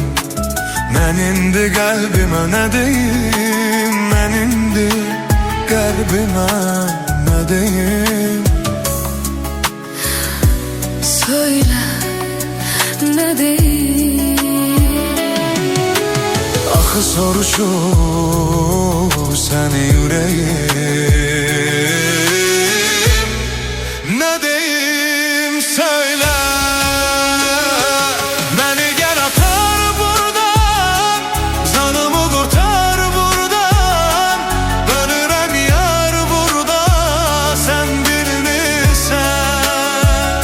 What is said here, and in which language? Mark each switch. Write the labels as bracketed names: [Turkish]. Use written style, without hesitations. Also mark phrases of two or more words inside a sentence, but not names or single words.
[Azerbaijani] Mən indi qəlbimə nə deyim, mən indi qəlbimə nə deyim? [Turkish] Söyle ne deyim? [Azerbaijani] Axı soruşur səni yüreğim. [Turkish] Ne deyim söyle. Beni gel atar buradan, canımı kurtar buradan. [Azerbaijani] Ölürem yar burada, sen bilmirsen.